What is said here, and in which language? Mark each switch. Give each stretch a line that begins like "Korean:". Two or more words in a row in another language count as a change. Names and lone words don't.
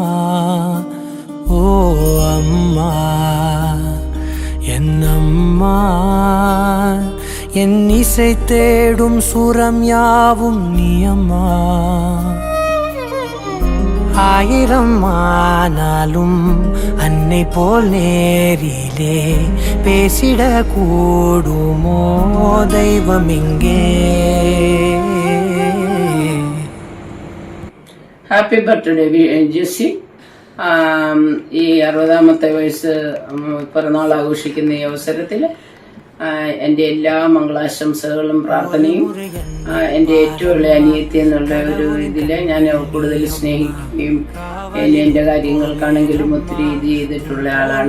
Tamil: ஓ அம்மா என்னம்மா என் இசை தேடும் சுரம் யாவும் நீ அம்மா. ஆயிரம் ஆனாலும் அன்னை போல் நேரிலே பேசிட கூடுமோ தெய்வம் இங்கே.
English: happy birthday Jessie.
Malayalam: ഈ 60ാമത്തെ വയസ്സ് പിറന്നാൾ ആഘോഷിക്കുന്ന ഈ അവസരത്തിൽ എൻ്റെ എല്ലാ മംഗളാശംസകളും പ്രാർത്ഥനയും എൻ്റെ ഏറ്റവും ഉള്ള അനിയത്തി എന്നുള്ള ഒരു ഇതിൽ ഞാൻ കൂടുതൽ സ്നേഹിക്കുകയും എൻ്റെ കാര്യങ്ങൾക്കാണെങ്കിലും ഒത്തിരി ഇത് ചെയ്തിട്ടുള്ള ആളാണ്.